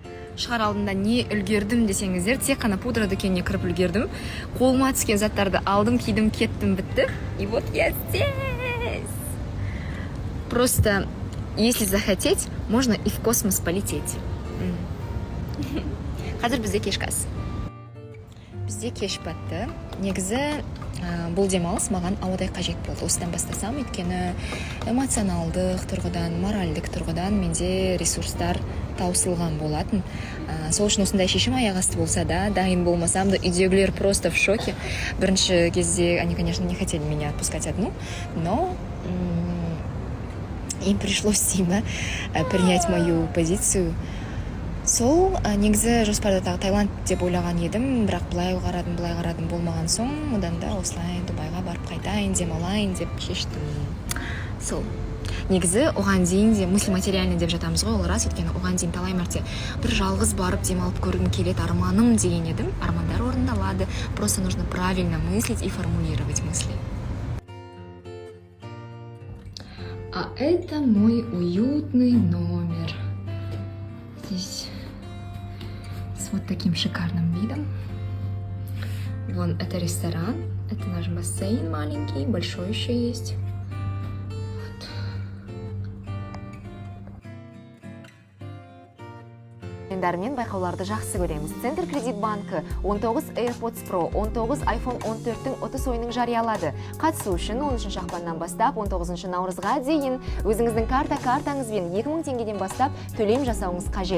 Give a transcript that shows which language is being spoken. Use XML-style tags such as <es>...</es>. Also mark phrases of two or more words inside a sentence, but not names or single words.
<kk>шығар алдында не үлгердім десеңіздер, тек қана пудра дүкеніне кіріп үлгердім. Қолыма түскен заттарды алдым, кидім, кеттім, бітті.</kk> <ru>И вот я здесь. Просто, если захотеть, можно и в космос полететь.</ru> <kk>Қазір бізде кешкі ас. Бізде кеш батты. Негізі бұл демалыс маған ауадай қажет болды. Осыдан бастасам, өйткені эмоционалдық тұрғыдан, моральдік тұрғыдан менде ресурстар таусылған болатын. Сол үшін осындай шешім аяқ асты болса да, дайын болмасам да, үйдегілер</kk> <ru>просто в шоке.</ru> <kk>Бірінші кезде</kk> <ru>они, конечно, не хотели меня отпускать одну, но им пришлось принять мою позицию.</ru> <kk>Сол негізі жоспарда Таиланд деп ойлаған едім, бірақ былай қарадым болмаған соң, одан да осылай Дубайға барып қайтайын, демалайын деп шештім. Сол. Негізі оған дейін де</kk> <ru>мысли материальный</ru> <kk>деп жатамыз ғой, ол рас, өйткені оған дейін талай мәрте бір жалғыз барып демалып көргім келеді, арманым деген едім. Армандар орындалады,</kk> <ru>просто нужно правильно мыслить и формулировать мысли. А это мой уютный номер. Здесь с вот таким шикарным видом. Вон это ресторан, это наш бассейн маленький, большой еще есть. Вот.</ru> <kk>Мен байқауларды жақсы көреміз. Центр кредит банкі 19 AirPods Pro, 19 iPhone 14-тің ұтыс ойынын жариялады. Қатысу үшін 13 ақпаннан бастап 19 наурызға дейін өзіңіздің картаңызбен 2000 теңгеден бастап төлем жасауыңыз қажет.</kk>